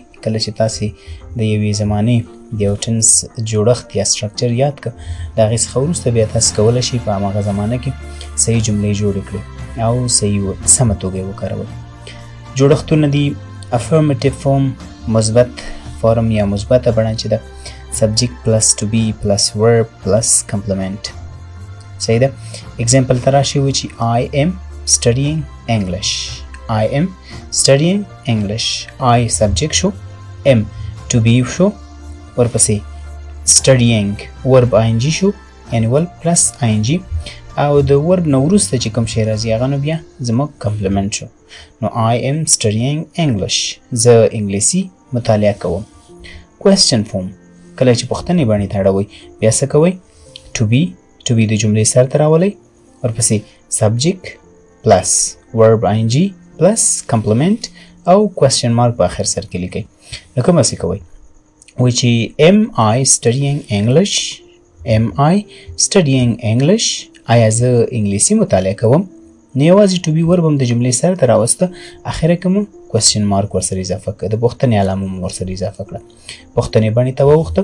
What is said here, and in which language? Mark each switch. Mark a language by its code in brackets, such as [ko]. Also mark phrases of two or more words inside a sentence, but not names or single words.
[ps] کله چې تاسې د یوې زمانې د یو ټنس جوړښت یا سټرکچر یاد کړه، د هغې څخه وروسته بیا تاسې کولی شئ په هماغه زمانه کې صحیح جملې جوړې کړئ او سمه توګه یې وکاروئ. جوړښتونه دي [en] affirmative form, [ps] مثبت فارم یا مثبته بڼه چې ده، [en] subject plus to be plus verb plus complement. [ps] صحیح ده. اگزامپل ته راشئ وایي چې [en] I am studying English. I am studying English. I subject [ps] شو، [en] am to be [ps] شو، ورپسې [en] studying verb ing [ps] شو، یعنی [en] verb plus ing, [ps] او د ورب نه وروسته چې کوم شی راځي هغه نو بیا زموږ کمپلیمنټ شو. [en] نو I am studying English، [ps] زه انګلیسي مطالعه کوم. [en] question form, [ps] کله چې پوښتنې باندې تړوئ بیا څه کوئ؟ [en] to be [ps] د جملې سر ته راولئ، ورپسې [en] subject plus verb ing plus complement [ps] او [en] question mark [ps] په آخر سر کې لیکئ. نو کومه څه کوئ؟ وایي چې [en] am I studying English؟ am I studying English؟ [ps] آیا زه انګلیسي مطالعه کوم؟ نو یوازې [en] to be verb [ps] هم د جملې سر ته راوسته، اخره کې مو [en] question mark [ps] ورسره اضافه کړه، د پوښتنې علامه مو ورسره اضافه کړه، پوښتنې بڼې ته واوښته.